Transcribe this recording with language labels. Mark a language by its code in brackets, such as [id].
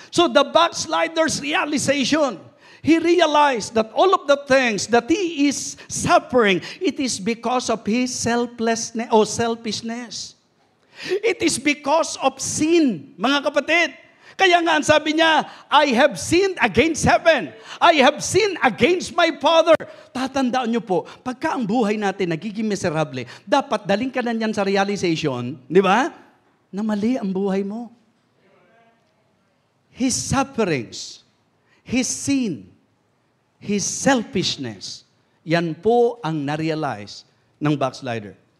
[en] So the backslider's realization, he realized that all of the things that he is suffering, it is because of his selflessness or selfishness. It is because of sin, [tl] mga kapatid. Kaya nga ang sabi niya, [en] I have sinned against heaven. I have sinned against my Father. [tl] Tatandaan niyo po, pagka ang buhay natin nagiging miserable, dapat daling ka na niyan sa realization, di ba? Na mali ang buhay mo. [en] His sufferings, his sin, his selfishness, [tl] yan po ang na-realize ng [en] backslider.